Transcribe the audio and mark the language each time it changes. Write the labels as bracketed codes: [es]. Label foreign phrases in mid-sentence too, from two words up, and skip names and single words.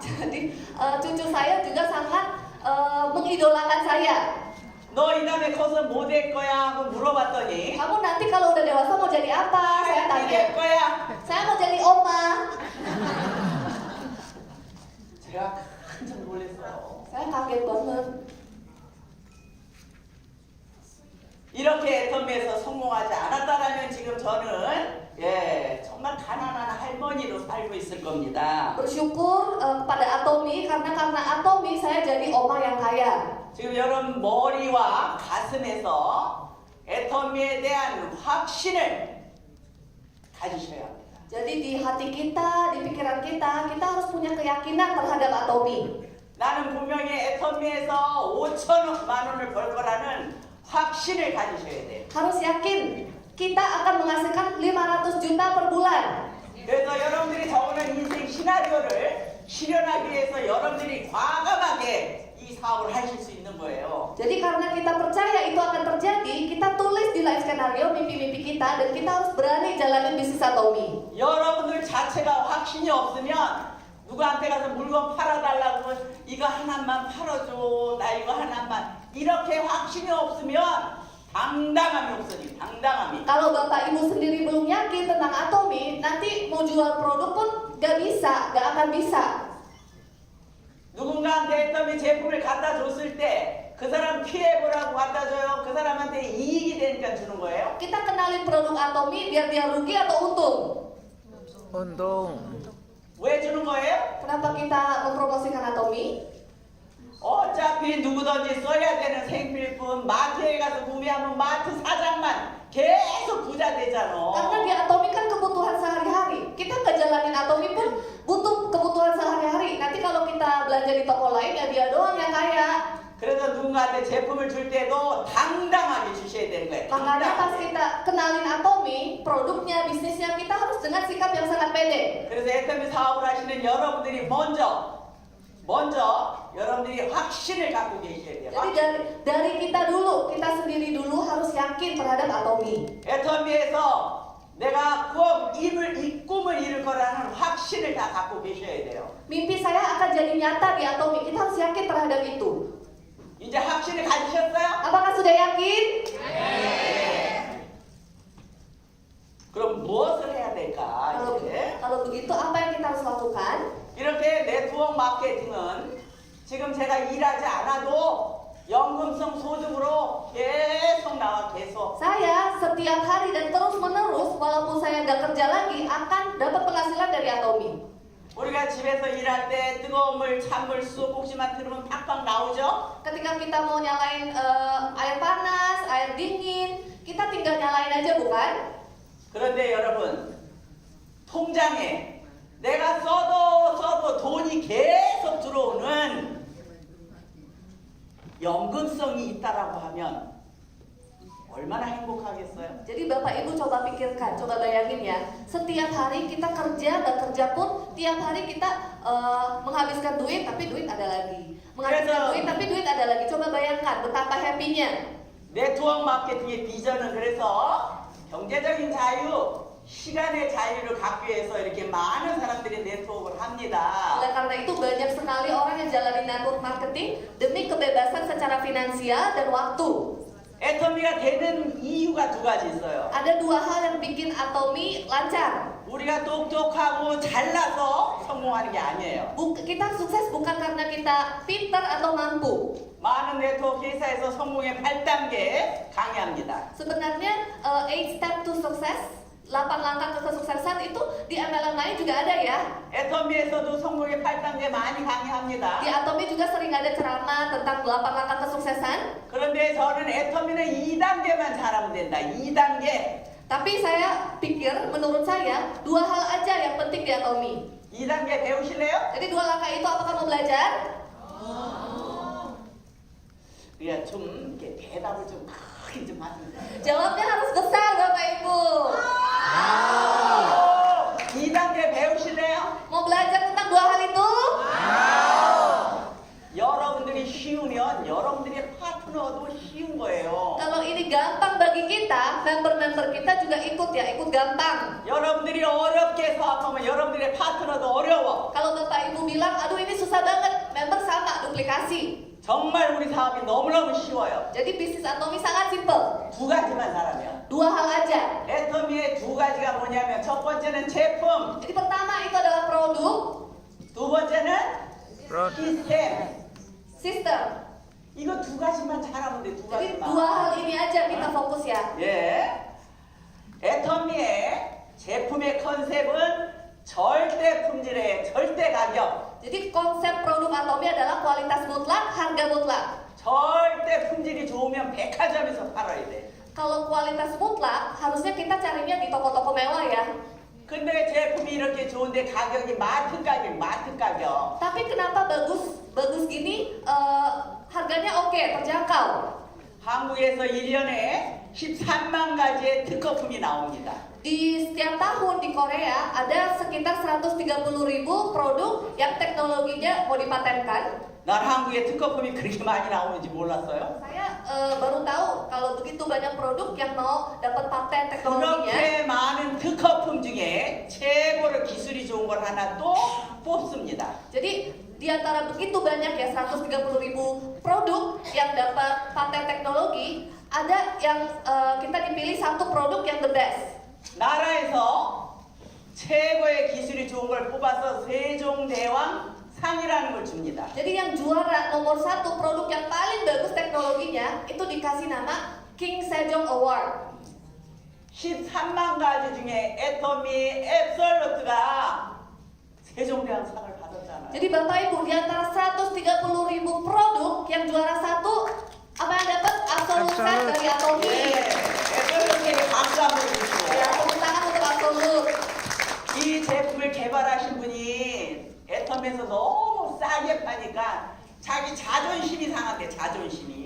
[id] Jadi cucu saya juga sangat mengidolakan saya. [ko] 너 이 다음에 커서 뭐 될 거야? 하고 물어봤더니 [id] Kamu nanti kalau udah dewasa mau jadi apa? Saya [ko] 할미 될 [id] tanya. [ko] 거야. [id] Saya mau jadi oma. [ko] 제가 깜짝 놀랐어요. [id] Saya kaget banget. [ko] 이렇게 애터미에서 성공하지 않았다라면 지금 저는 정말 가난한 할머니로 살고 있을 겁니다. [id] Bersyukur kepada Atomi karena Atomi saya jadi oma yang kaya. [ko] 지금 여러분 머리와 가슴에서 애터미에 대한 확신을 가지셔야 합니다. [id] Jadi di hati kita, di pikiran kita harus punya keyakinan terhadap Atomi. [ko] 나는 분명히 애터미에서 5천만 원을 벌 거라는 확신을 가지셔야 돼요. [id] Harus yakin kita akan menghasilkan 500 juta per bulan. [ko] 그래서 여러분들이 적어놓은 인생 시나리오를 실현하기 위해서 여러분들이 과감하게 이 사업을 하실 수 있는 거예요. [id] Jadi karena kita percaya itu akan terjadi, kita tulis di [en] life scenario [id] mimpi-mimpi kita dan kita harus berani jalanin bisnis Atomi. [ko] 여러분들 자체가 확신이 없으면 누구한테 가서 물건 팔아달라고 하면 이거 하나만 팔아줘, 나 이거 하나만, 이렇게 확신이 없으면 당당함이 없으니 당당함이. [id] Kalau bapak ibu sendiri belum yakin tentang Atomi, nanti mau jual produk pun gak akan bisa. [ko] 누군가한테 애터미 제품을 갖다 줬을 때 그 사람 피해보라고 갖다 줘요? 그 사람한테 이익이 되니까 주는 거예요? [id] Kita kenalin produk Atomi biar dia rugi atau untung? [ko] 운동. 왜 주는 거예요? [id] Kenapa kita mempromosikan Atomi? [ko] 어차피 누구든지 써야 되는 생필품 마트에 가서 구매하면 마트 사장만 계속 부자 되잖아. [id] Karena di Atomi kan kebutuhan sehari-hari. Kita ngejalanin Atomi pun butuh kebutuhan sehari-hari. Nanti kalau kita belanja di toko lain ya dia doang yang kaya. [ko] 그래서 누군가한테 제품을 줄 때도 당당하게 주셔야 되는 거예요. [id] Makanya pas [ko] 당당하게. [id] kita kenalin Atomi, produknya, bisnisnya, kita harus dengan sikap yang sangat pede. [ko] 그래서 애터미 사업을 하시는 여러분들이 먼저 여러분들이 확신을 갖고 계셔야 돼요. [id] Jadi dari kita dulu, kita sendiri dulu harus yakin terhadap Atomi. [ko] 애터미에서 내가 꼭 이 꿈을 이룰 거라는 확신을 다 갖고 계셔야 돼요. [id] Mimpi saya akan jadi nyata di Atomi. Kita harus yakin terhadap itu. [ko] 이제 확신을 가지셨어요? [id] Apakah sudah yakin? [ko] 그럼 무엇을 해야 될까? 이제 [id] Kalau begitu apa yang kita harus lakukan? [ko] 이렇게 네트워크 마케팅은 지금 제가 일하지 않아도 연금성 소득으로 계속 나와 계속. [id] Saya setiap hari dan terus menerus walaupun saya nggak kerja lagi akan dapat penghasilan dari Atomi. [ko] 우리가 집에서 일할 때 뜨거운 물, 찬물, 쑥국지만 틀으면 팍팍 나오죠? [id] Ketika kita mau nyalain air panas, air dingin, kita tinggal nyalain aja bukan? [ko] 그런데 여러분, 통장에 내가 써도 돈이 계속 들어오는 연금성이 있다라고 하면 얼마나 행복하겠어요? [id] Jadi Bapak Ibu coba pikirkan, coba bayangin ya. Setiap hari kita kerja, nggak kerja pun, tiap hari kita menghabiskan duit, tapi duit ada lagi. Menghabiskan duit, tapi duit ada lagi. Coba bayangkan betapa happy-nya. [ko] 네트워크 마케팅의 비전은 그래서 경제적인 자유, 시간의 자유를 갖기 위해서 이렇게 많은 사람들이 네트워크를 합니다. [id] Oleh karena itu banyak sekali orang yang jalani [en] network marketing [id] demi kebebasan secara finansial dan waktu. [ko] 애터미가 되는 이유가 두 가지 있어요. [id] Ada dua hal yang bikin Atomi lancar. [ko] 우리가 똑똑하고 잘나서 성공하는 게 아니에요. [id] Kita sukses bukan karena kita pintar atau mampu. [ko] 많은 네트워크 회사에서 성공의 8단계 강의합니다. [id] Sebenarnya [en] 8 step to success, [id] 8 langkah kesuksesan itu di MLM lain juga ada ya. [ko] 애터미에서도 성공의 8단계 많이 강의합니다. [id] Di Atomi juga sering ada ceramah tentang 8 langkah kesuksesan. [ko] 그런데 저는 애터미는 2단계만 잘하면 된다. 2단계. [id] Tapi saya pikir, menurut saya, dua hal aja yang penting di Atomi. [ko] 2단계 배우실래요? [id] Jadi dua langkah itu apakah mau belajar? [ko] 야, 좀 이렇게 대답을 좀 크게 좀 하세요. [id] Jawabnya harus besar Bapak Ibu. [ko] 2단계 배우실래요? [id] Mau belajar tentang dua hal itu? [ko] 여러분들이 쉬우면 여러분들의 파트너도 쉬운 거예요. [id] Kalau ini gampang bagi kita, member-member kita juga ikut ya, ikut gampang. [ko] 여러분들이 어렵게 생각하면 여러분들의 파트너도 어려워. [id] Kalau Bapak Ibu bilang, aduh ini susah banget, member sama, duplikasi. [ko] 정말 우리 사업이 너무너무 쉬워요. [id] Jadi bisnis Atomi sangat simple. [ko] 두 가지만 잘하면. [id] Dua hal aja. [ko] 애터미의 두 가지가 뭐냐면 첫 번째는 제품, [id] Jadi pertama itu adalah produk, [ko] 두 번째는 프로 시스템. [id] sistem. [ko] 이거 두 가지만 잘하면 돼. 두 [id] Jadi [ko] 가지만. [id] dua hal ini aja kita fokus ya. [ko] 예. 애터미의 제품의 컨셉은 절대 품질에 절대 가격. [id] Jadi konsep produk Atomi adalah kualitas mutlak, harga mutlak. [ko] 절대 품질이 좋으면 백화점에서 팔아야 돼. [id] Kalau kualitas mutlak, harusnya kita carinya di toko-toko mewah ya. [ko] 근데 제품이 이렇게 좋은데 가격이 마트 가격. [id] Tapi kenapa bagus gini, harganya oke, terjangkau. [ko] 한국에서 1년에 13만 가지의 특허품이 나옵니다. [id] Di setiap tahun di Korea ada sekitar 130.000 produk yang teknologinya mau dipatenkan. [ko] 난 한국에 특허품이 그렇게 많이 나오는지 몰랐어요. [id] Saya baru tahu kalau begitu banyak produk yang mau dapat paten teknologinya. [ko] 그렇게 많은 특허품 중에 최고로 기술이 좋은 걸 하나 또 뽑습니다. [id] Jadi di antara begitu banyak ya 130.000 produk yang dapat paten teknologi, ada yang kita dipilih satu produk yang [en] the best. [ko] 나라에서 최고의 기술이 좋은 걸 뽑아서 세종대왕 상이라는 걸 줍니다. [id] Jadi yang juara nomor satu produk yang paling bagus teknologinya itu dikasih nama King Sejong Award. [ko] 13만 가지 중에 애터미 앱솔루트가 세종대왕 상을 받았잖아요. [id] Jadi Bapak Ibu di antara 130.000 produk yang juara satu apa yang dapat absolut set dari Atomi. [ko] 예, 앱솔루트에게 박수 한번 주시고. [id] Ya, tepuk tangan untuk absolut. [ko] 이 제품을 개발하신 분이 애터미에서 너무 싸게 파니까 자기 자존심이 상한대, 자존심이.